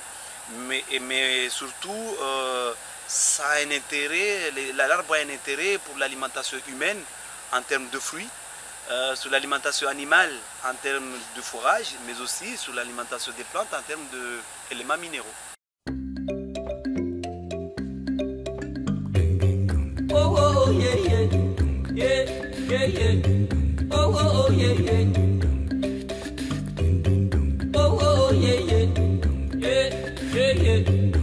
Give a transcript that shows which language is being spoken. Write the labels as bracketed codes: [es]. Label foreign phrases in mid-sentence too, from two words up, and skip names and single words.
[fr] Mais surtout, ça a un intérêt, l'arbre a un intérêt pour l'alimentation humaine en termes de fruits, sur l'alimentation animale en termes de fourrage, mais aussi sur l'alimentation des plantes en termes d'éléments minéraux. [en] Oh yeah yeah yeah yeah oh yeah yeah oh yeah yeah.